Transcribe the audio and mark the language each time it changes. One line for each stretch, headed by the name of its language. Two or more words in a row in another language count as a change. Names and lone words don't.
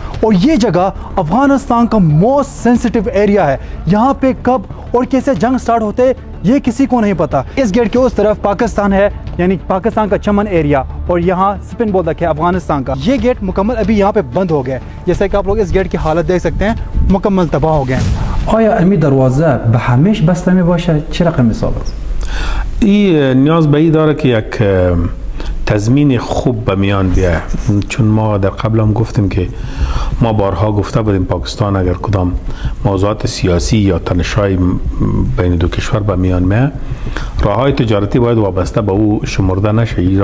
Hindi: और ये जगह अफ़गानिस्तान का
English: most sensitive area
Hindi: है। यहाँ पे कब और कैसे जंग स्टार्ट होते ये किसी को नहीं पता। इस गेट के उस तरफ पाकिस्तान है, यानी पाकिस्तान का चमन एरिया, और यहाँ स्पिन बॉल तक है अफ़गानिस्तान का। ये गेट मुकम्मल अभी यहाँ पे बंद हो गया। जैसे कि आप लोग इस गेट की हालत देख सकते हैं, मुकम्मल तबाह हो गए।
Persian: آیا امی دروازه به همیش بسته می باشه؟ چه رقم حساب است؟ این نیاز به این داره که یک تضمین خوب به میان بیاید، چون ما در قبل هم گفتیم که ما بارها گفته بودیم پاکستان اگر کدام موضوعات سیاسی یا تنش‌های بین دو کشور به میان میاد، راههای تجارتی باید وابسته به او شمرده نشه.